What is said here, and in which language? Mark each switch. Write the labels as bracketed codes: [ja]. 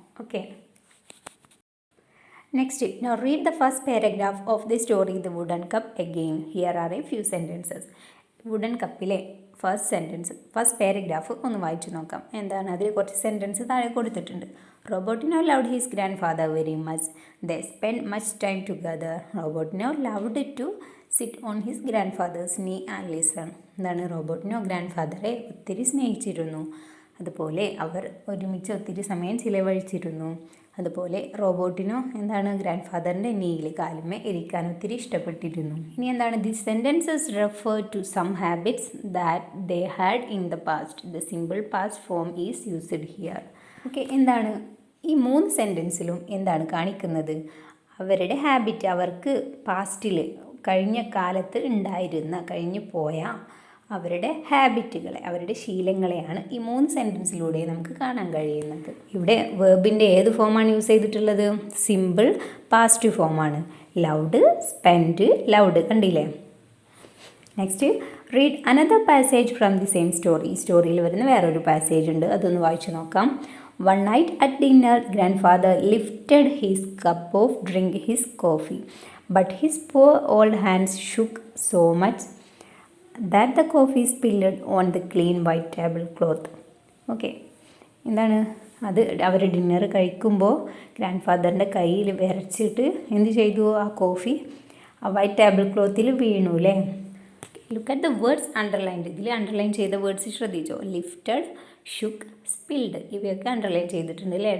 [en] Okay, next, now read the first paragraph of the story The Wooden Cup again. Here are a few sentences. [ml] Wooden കപ്പിലെ first paragraph ഒന്ന് വായിച്ചു നോക്കാം. എന്താണ്? അതിൽ കുറച്ച് sentence താഴെ കൊടുത്തിട്ടുണ്ട്. [en] Robotino loved his grandfather very much. They spent much time together. Robotino loved to sit on his grandfather's knee and listen. [ml] എന്താണ് Robotino grand ഒത്തിരി സ്നേഹിച്ചിരുന്നു. അതുപോലെ അവർ ഒരുമിച്ച് ഒത്തിരി സമയം ചിലവഴിച്ചിരുന്നു. അതുപോലെ റോബോട്ടിനോ എന്താണ് ഗ്രാൻഡ് ഫാദറിൻ്റെ നീയിൽ കാലുമേ ഇരിക്കാൻ ഒത്തിരി ഇഷ്ടപ്പെട്ടിരുന്നു. ഇനി എന്താണ് [en] The sentences refer to some habits that they had in the past. The simple past form is used here. Okay, [ml] എന്താണ് ഈ 3 സെൻറ്റൻസിലും എന്താണ് കാണിക്കുന്നത്? അവരുടെ ഹാബിറ്റ്, അവർക്ക് പാസ്റ്റിൽ കഴിഞ്ഞ കാലത്ത് ഉണ്ടായിരുന്ന കഴിഞ്ഞു പോയ അവരുടെ ഹാബിറ്റുകളെ, അവരുടെ ശീലങ്ങളെയാണ് ഈ 3 സെൻറ്റൻസിലൂടെ നമുക്ക് കാണാൻ കഴിയുന്നത്. ഇവിടെ വേർബിൻ്റെ ഏത് ഫോമാണ് യൂസ് ചെയ്തിട്ടുള്ളത്? സിമ്പിൾ പാസ്റ്റ് ഫോമാണ്. [en] Loved, spend, loved. [ml] കണ്ടില്ലേ? [en] Next, read another passage from the same story. [ml] ഈ സ്റ്റോറിയിൽ വരുന്ന വേറൊരു പാസേജ് ഉണ്ട്, അതൊന്ന് വായിച്ചു നോക്കാം. [en] One night at dinner, grandfather lifted his cup of drink his coffee, but his poor old hands shook so much that the coffee spilled on the clean white tablecloth. [ml] Okay, എന്താണ് അത്? അവർ dinner കഴിക്കുമ്പോൾ grand ഫാദറിൻ്റെ കയ്യിൽ വിരച്ചിട്ട് എന്ത് ചെയ്തു? ആ coffee ആ white table ക്ലോത്തിൽ വീണു അല്ലേ? [en] Look at the words underlined. [ml] ഇതിൽ അണ്ടർലൈൻ ചെയ്ത വേർഡ്സ് ശ്രദ്ധിച്ചോ? ലിഫ്റ്റഡ്, ഷുക്ക്, സ്പിൽഡ്, ഇവയൊക്കെ അണ്ടർലൈൻ ചെയ്തിട്ടുണ്ട് അല്ലേ?